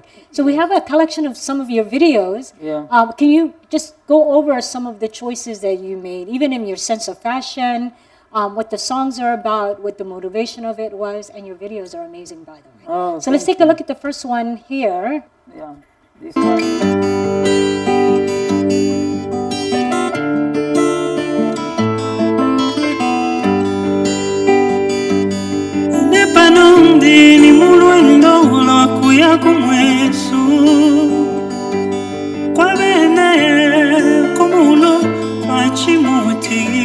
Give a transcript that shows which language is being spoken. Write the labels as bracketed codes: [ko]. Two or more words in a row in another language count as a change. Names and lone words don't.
[en] So we have a collection of some of your videos. Yeah. Can you just go over some of the choices that you made, even in your sense of fashion, what the songs are about, what the motivation of it was, and your videos are amazing, by the way. Oh, so let's take a look at the first one here. Yeah. This one. [bem] Panondini mulwendo lwakuya kumwesu kwa bene kumulo kwa chimuti